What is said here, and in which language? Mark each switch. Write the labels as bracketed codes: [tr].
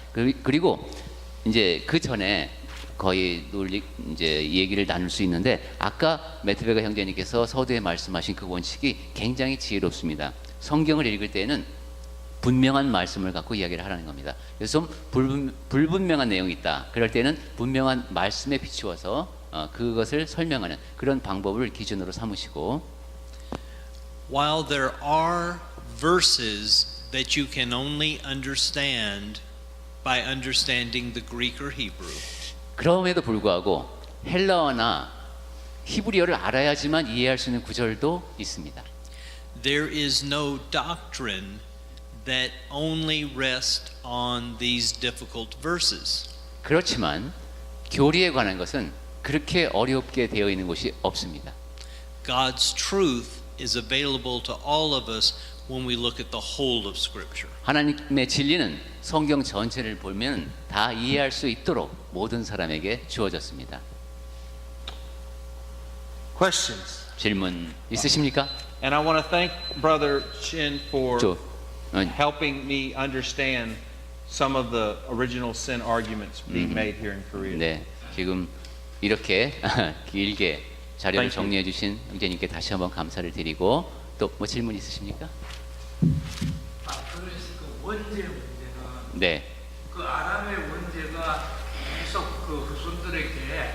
[ko] 그리고 이제 그 전에 거의 이제 얘기를 나눌 수 있는데 아까 매트베가 형제님께서 서두에 말씀하신 그 원칙이 굉장히 지혜롭습니다. 성경을 읽을 때는 분명한 말씀을 갖고 이야기를 하라는 겁니다. 그래서 좀 불분명한 내용이 있다. 그럴 때는 분명한 말씀에 비추어서 그것을 설명하는 그런 방법을 기준으로 삼으시고, [en] while there are verses that you can only understand by understanding the Greek or Hebrew, [ko] 그럼에도 불구하고 헬라어나 히브리어를 알아야지만 이해할 수 있는 구절도 있습니다. [en] there is no doctrine that only rests on these difficult verses. [ko] 그렇지만 교리에 관한 것은 그렇게 어렵게 되어 있는 곳이 없습니다. [en] God's truth is available to all of us when we look at the whole of Scripture. [ko] 하나님의 진리는 성경 전체를 보면 다 이해할 수 있도록 모든 사람에게 주어졌습니다. [en] Questions? [ko] 질문 있으십니까? [en] And I want to thank Brother Chin for [ko] 저, [en] helping me understand some of the original sin arguments being made here in Korea. [ko] 네, 지금 이렇게 길게 자료를 정리해 주신 형제님께 다시 한번 감사를 드리고 또 뭐 질문 있으십니까? 그래서 그 원죄 문제는 네, 그 아람의 원죄가 계속 그 후손들에게